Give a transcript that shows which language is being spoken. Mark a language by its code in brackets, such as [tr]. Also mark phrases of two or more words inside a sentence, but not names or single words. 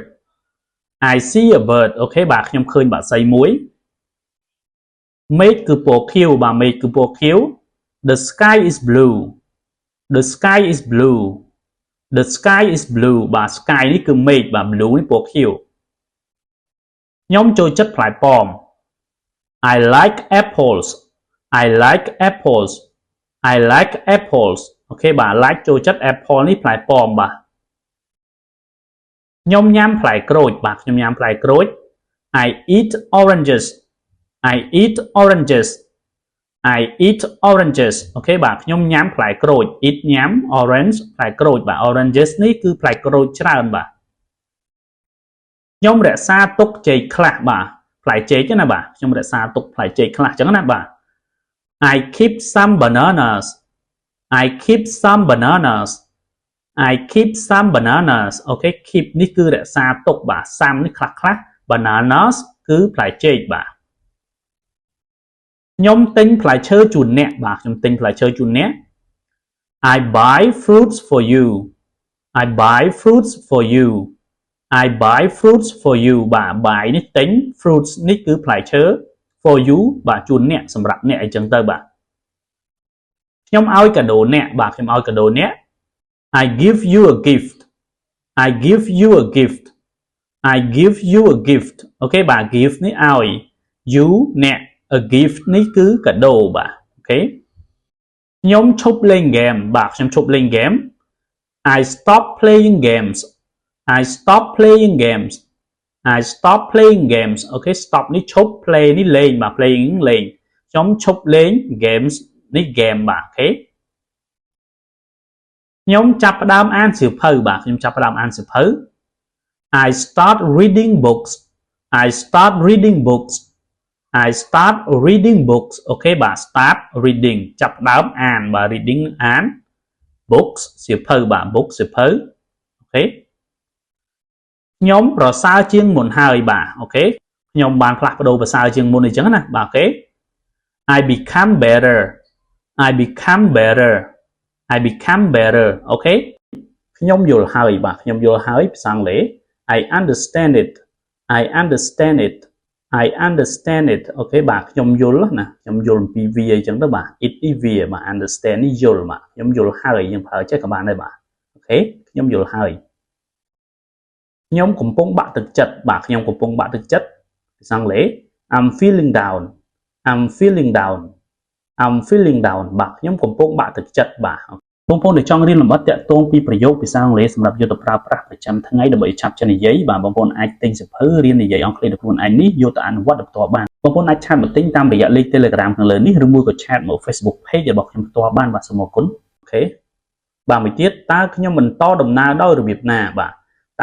[en] I see a bird [km] អូខេបាទខ្ញុំឃើញបក្សីមួយ មេឃគឺពណ៌ខៀវបាទមេឃគឺពណ៌ខៀវ [en] The sky is blue The sky is blue The sky is blue [km] បាទ sky នេះគឺមេឃបាទ blue នេះពណ៌ខៀវខ្ញុំចូលចិត្តផ្លែប៉ោម [en] I like apples I like apples I like apples [km] អូខេបាទ like ចូលចិត្ត apple នេះផ្លែប៉ោមបាទ ខ្ញុំញ៉ាំផ្លែក្រូចបាទខ្ញុំញ៉ាំផ្លែក្រូច [en] I eat oranges I eat oranges I eat oranges [km] អូខេបាទខ្ញុំញ៉ាំផ្លែក្រូច eat ញ៉ាំ orange ផ្លែក្រូចបាទ oranges នេះគឺផ្លែក្រូចច្រើនបាទ ខ្ញុំរក្សាទុកចេកខ្លះបាទផ្លែចេកណាបាទខ្ញុំរក្សាទុកផ្លែចេកខ្លះអញ្ចឹងណាបាទ [en] I keep some bananas I keep some bananas I keep some bananas [km] អូខេ keep នេះគឺរក្សាទុកបាទ some នេះខ្លះ bananas គឺផ្លែចេកបាទ ខ្ញុំទិញផ្លែឈើជូនអ្នកបាទខ្ញុំទិញផ្លែឈើជូនអ្នក [en] I buy fruits for you I buy fruits for you I buy fruits for you [km] បាទ buy នេះទិញ fruits នេះគឺផ្លែឈើ [en] for you [km] បាទជូនអ្នកសម្រាប់អ្នកអីចឹងទៅបាទខ្ញុំឲ្យកាដូអ្នកបាទខ្ញុំឲ្យកាដូអ្នក [en] I give you a gift I give you a gift I give you a gift [km] អូខេបាទ gift នេះឲ្យ you អ្នក [en] a gift [km] នេះគឺកាដូបាទអូខេខ្ញុំឈប់លេងហ្គេមបាទខ្ញុំឈប់លេងហ្គេម [en] I stop playing games I stop playing games I stop playing games [km] អូខេ stop នេះឈប់ play នេះលេងបាទ playing លេងខ្ញុំឈប់លេង games នេះ game បាទអូខេ ខ្ញុំចាប់ផ្ដើមអានសៀវភៅបាទខ្ញុំចាប់ផ្ដើមអានសៀវភៅ [en] I start reading books I start reading books I start reading books [km] អូខេបាទ [en] start reading [km] ចាប់ផ្ដើមអានបាទ reading អាន books សៀវភៅបាទ book សៀវភៅអូខេខ្ញុំប្រសើរជាងមុនហើយបាទអូខេខ្ញុំបានផ្លាស់ប្ដូរប្រសើរជាងមុនអញ្ចឹងណាបាទអូខេ [en] I become better I become better I become better [km] អូខេខ្ញុំយល់ហើយបាទខ្ញុំយល់ហើយភាសាអង់គ្លេស [en] I understand it I understand it I understand it [km] អូខេបាទខ្ញុំយល់ណាខ្ញុំយល់អំពីវាអញ្ចឹងទៅបាទ it នេះវាបាទ understand នេះយល់បាទខ្ញុំយល់ហើយយើងប្រើចេះក៏បានដែរបាទអូខេខ្ញុំយល់ហើយខ្ញុំកំពុងបាក់ទឹកចិត្តបាទខ្ញុំកំពុ ងបាក់ទឹកចិត្តភាសាអង់គ្លេស [en] I'm feeling down I'm feeling down I'm feeling down [km] បាទខ្ញុំកំពុងបាក់ទឹកចិត្តបាទបងប្អូនដែលចង់រៀនលម្អិតតាក់ទងពីប្រយោគភាសាអង់គ្លេសសម្រាប់យកទៅប្រើប្រាស់ប្រចាំថ្ងៃដើម្បីឆាប់ចេះនិយាយបាទបងប្អូនអាចទិញសៀវភៅរៀននិយាយអង់គ្លេសដោយខ្លួនឯងនេះយក ទៅអនុវត្តដោយផ្ទាល់បានបងប្អូនអាចឆាតមកទិញតាមរយៈលេខ Telegram ខាងលើនេះឬមួយក៏ឆាតមក Facebook Page របស់ខ្ញុំផ្ទាល់បានបាទសូមអរគុណអូខេបាទមួយទៀតតើខ្ញុំបន្តដំណើរដោយរបៀបណាបាទតើ